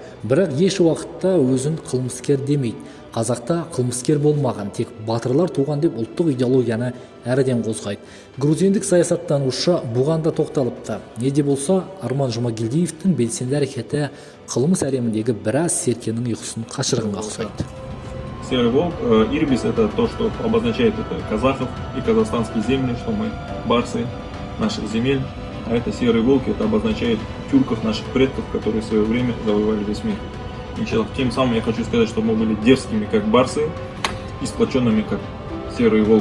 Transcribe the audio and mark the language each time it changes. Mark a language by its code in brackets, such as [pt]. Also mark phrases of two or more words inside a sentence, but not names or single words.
[kk] Бірақ еш уақытта өзін қылмыскер демейді. Қазақта қылмыскер болмаған, тек батырлар туған деп ұлттық идеологияны әріден қозғайды. Грузиндік саясаттанушы бұған да тоқталыпты. Не де болса, Арман Жұмагелдиевтің белсенді әрекеті қылмыс әлеміндегі біраз серкенің ұйқысын қашырғанға ұқсайды. [ru] Серый волк, ирбис — это то, что обозначает это казахов и казахстанские земли, что мы барсы наших земель. А это серый волк, это обозначает тюрков, наших предков, которые в свое время завоевали весь мир. И тем самым я хочу сказать, что мы были дерзкими, как барсы, и сплоченными, как серый волк.